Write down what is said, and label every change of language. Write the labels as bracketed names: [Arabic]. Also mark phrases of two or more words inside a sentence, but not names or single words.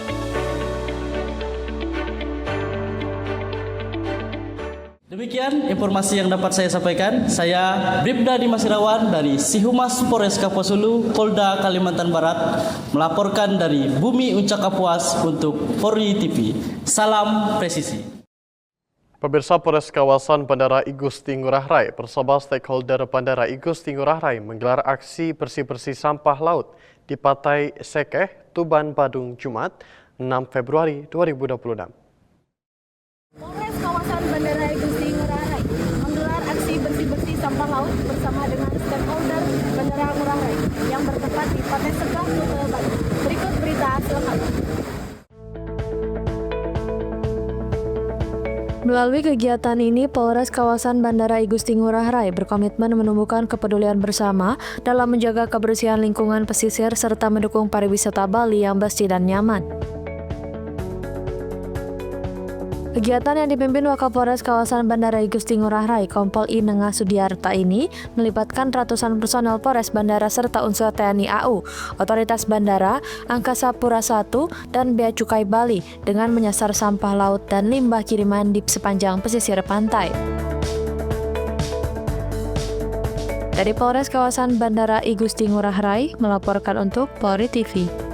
[Indonesian] Demikian informasi yang dapat saya sampaikan. Saya Bribda Dimas Irawan dari Sihumas Polres Kapuas Hulu, Polda Kalimantan Barat melaporkan dari Bumi Uncak Kapuas untuk Polri TV. Salam presisi. Pemirsa, Polres kawasan Bandara I Gusti Ngurah Rai bersama stakeholder Bandara I Gusti Ngurah Rai menggelar aksi bersih-bersih sampah laut di Pantai Sekeh, Tuban, Badung, Jumat 6 Februari 2026. Polres kawasan Bandara I Gusti Ngurah Rai menggelar aksi bersih-bersih sampah laut bersama dengan stakeholder Bandara Ngurah Rai yang bertempat di Pantai Sekeh, Tuban. Berikut berita selengkapnya. Melalui kegiatan ini, Polres kawasan Bandara I Gusti Ngurah Rai berkomitmen menumbuhkan kepedulian bersama dalam menjaga kebersihan lingkungan pesisir serta mendukung pariwisata Bali yang bersih dan nyaman. Kegiatan yang dipimpin Wakapolres kawasan Bandara I Gusti Ngurah Rai, Kompol I Nengah Sudiarta ini melibatkan ratusan personel Polres Bandara serta unsur TNI AU, Otoritas Bandara, Angkasa Pura I, dan Bea Cukai Bali dengan menyasar sampah laut dan limbah kiriman di sepanjang pesisir pantai. Dari Polres kawasan Bandara I Gusti Ngurah Rai melaporkan untuk Polri TV.